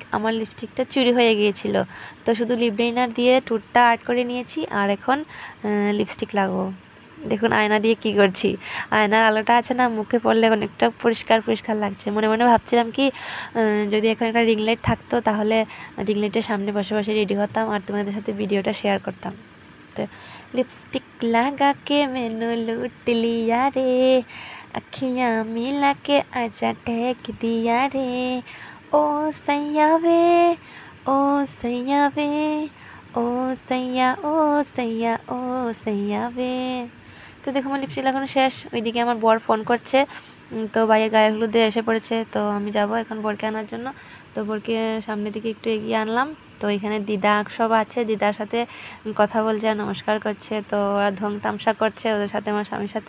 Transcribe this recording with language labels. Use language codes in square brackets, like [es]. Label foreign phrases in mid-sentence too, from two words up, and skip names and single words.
[bn] আমার লিপস্টিকটা চুরি হয়ে গিয়েছিল, তো শুধু [en] lip liner [bn] দিয়ে টুথটা আর্ট করে নিয়েছি, আর এখন লিপস্টিক লাগাবো। দেখুন আয়না দিয়ে কি করছি, আয়নার আলোটা আছে না, মুখে পড়লে অনেকটা পরিষ্কার পরিষ্কার লাগছে। মনে মনে ভাবছিলাম কি যদি এখন একটা [en] ring light [bn] থাকতো, তাহলে [en] ring light's [bn] সামনে বসে বসে রেডি হতাম আর তোমাদের সাথে ভিডিওটা শেয়ার করতাম। [hi] तो लिपस्टिक लगा के मैंने लूट लिया रे, अखियाँ मिला के आजा टेक दिया रे, ओ सैया वे, ओ सैया वे, ओ सैया, ओ सैया, ओ सैया वे। [bn] তো দেখো আমার লিপস্টিক লাগানো শেষ। ওইদিকে আমার বর ফোন করছে। তো ভাইয়ের গায়ে হলুদে এসে পড়েছে। তো আমি যাব এখন বরকে আনার জন্য। তো বরকে সামনের দিকে একটু এগিয়ে আনলাম। তো এখানে দিদা সব আছে, দিদার সাথে কথা বলছে, নমস্কার করছে। তো ওরা ঢং তামসা করছে ওদের সাথে, আমার স্বামীর সাথে।